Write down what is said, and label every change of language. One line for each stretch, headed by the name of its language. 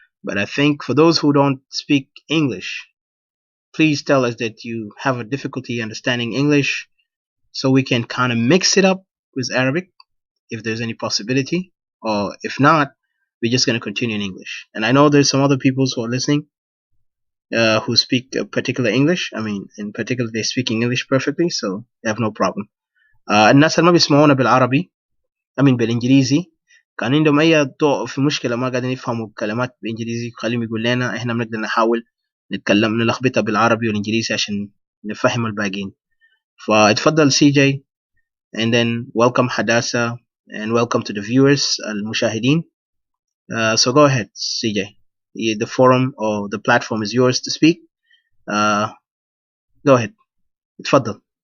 English: But I think for those who don't speak English, please tell us that you have a difficulty understanding English, so we can kind of mix it up with Arabic if there's any possibility. Or if not, we're just going to continue in English. And I know there's some other people who are listening who speak particular English. In particular, they speak English perfectly, so they have no problem.
Arabic: الناس اللي ما بيسمعونا بالعربي بالإنجليزي كان عندهم أي ضوء في مشكلة ما قاعدين يفهموا كلمات بالإنجليزي، خليهم يقول لنا إحنا بنقدر نحاول نتكلم نلخبطها بالعربي والإنجليزي عشان نفهم الباقيين. فاتفضل
English: CJ, and then welcome Hadassah, and welcome to the viewers
Arabic: المشاهدين.
English: So go ahead CJ, the forum or the platform is yours to speak. Go ahead,
Arabic: اتفضل.